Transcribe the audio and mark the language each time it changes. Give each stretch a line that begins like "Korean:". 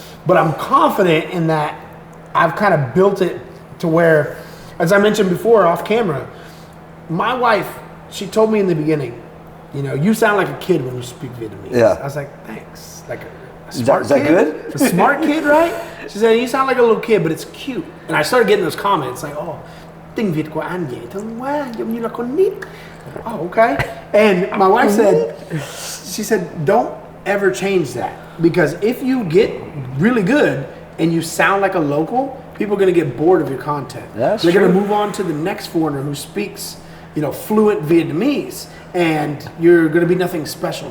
English: But I'm confident in that I've kind of built it to where, as I mentioned before off camera, my wife, she told me in the beginning, you sound like a kid when you speak Vietnamese. Yeah. I was like, thanks. Like a smart Is that kid? good? A smart kid, right? She said, you sound like a little kid, but it's cute. And I started getting those comments like, oh,
Vietnamese: tiếng Việt của anh dễ thương quá, giống như là con nít.
English: Oh, okay. And my wife said, she said, don't ever change that. Because if you get really good and you sound like a local, people are going to get bored of your content. That's They're going to true. move on to the next foreigner who speaks, fluent Vietnamese, and you're going to be nothing special.